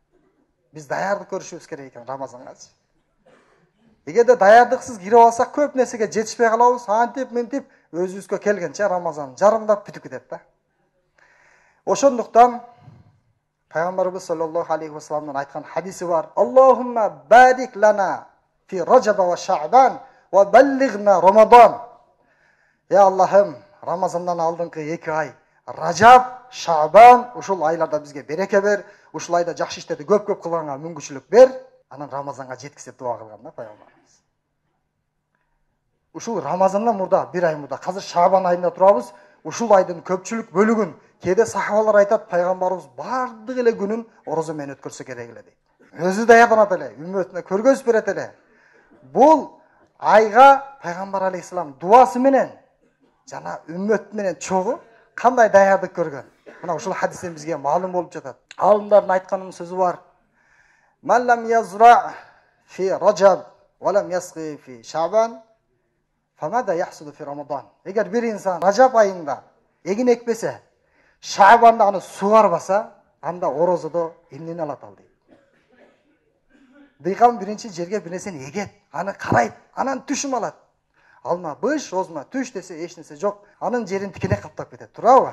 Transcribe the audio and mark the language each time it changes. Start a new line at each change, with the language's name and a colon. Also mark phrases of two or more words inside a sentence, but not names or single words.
Kyrgyz: Биз даярдык көрүшүбүз керек экен Рамазангачы. Эгерде даярдыксыз кирип алсак көп нерсеге жетишпей калабыз. Антип ментип өзүбүзгө келгенче Рамазан жарымдап бүтүп кетет да. Ошондуктан Пайгамбарыбыз
Arabic: صلى الله عليه وسلم
Kyrgyz: айткан хадиси бар.
Arabic: اللهم بارك لنا في رجب وشعبان وبلغنا رمضان.
Turkish: Ya Allah'ım,
Kyrgyz: Ramazandan алдыңкы 2 ай, Rajab, Şaban, ушул айларда бизге береке бер, ушул айда жакшы иштерди көп-көп кылганга мүмкүнчүлүк бер, анан Рамазанга жеткиз деп дуа кылган да пайгамбарыбыз. Ушул Рамазандан мурда, 1 ай мурда, азыр Шабан айында турабыз, ушул айдын көпчүлүк бөлүгүн кээде сахабалар айтат, пайгамбарыбыз бардык эле күнүн орозо менен өткөрсө керек эле дейт. Өзү даярданат эле, үммөтүнө көргөзүп берет эле. Бул айга пайгамбар алейхисалам дуасы менен жана үммөт менен чогуу кандай даярдык көргөн. Мына ушул хадистен бизге маалым болуп жатат. Алымдардын айтканын сөзү бар.
Arabic: من لم يزرع في رجب ولم يسق في شعبان فماذا يحصد في رمضان.
Kyrgyz: Эгер бир инсан Ражаб айында эгин экпесе, Шабанда аны сугарбаса, анда орозодо эмнени алат ал дейт. Дыйкан биринчи жерге бир нерсени эгет, аны карайт, анан түшүм алат. Алма быш, озма түш десе эч нерсе жок. Анын жерин тикене каптап кетет, туурабы?